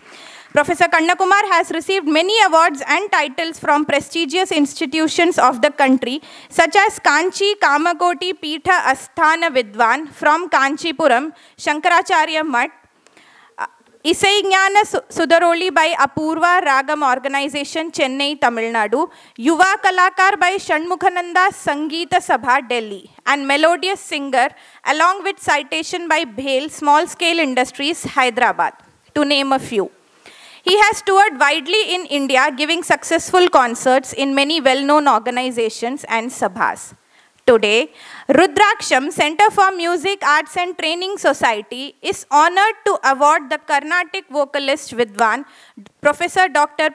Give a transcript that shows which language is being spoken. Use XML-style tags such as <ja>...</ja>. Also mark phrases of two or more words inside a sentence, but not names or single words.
<en>Professor Kannakumar has received many awards and titles from prestigious institutions of the country, such as Kanchi Kamakoti Peetha Asthana Vidwan from Kanchipuram, Shankaracharya Mutt, Isaignana Sudaroli by Apurva Ragam Organization, Chennai, Tamil Nadu, Yuva Kalakar by Shanmukhananda Sangeeta Sabha, Delhi, and Melodious Singer, along with citation by Bhel Small Scale Industries, Hyderabad, to name a few. He has toured widely in India, giving successful concerts in many well-known organizations and sabhas. Today, Rudraksham Center for Music, Arts and Training Society is honored to award the Carnatic vocalist Vidwan, Professor Dr.</en>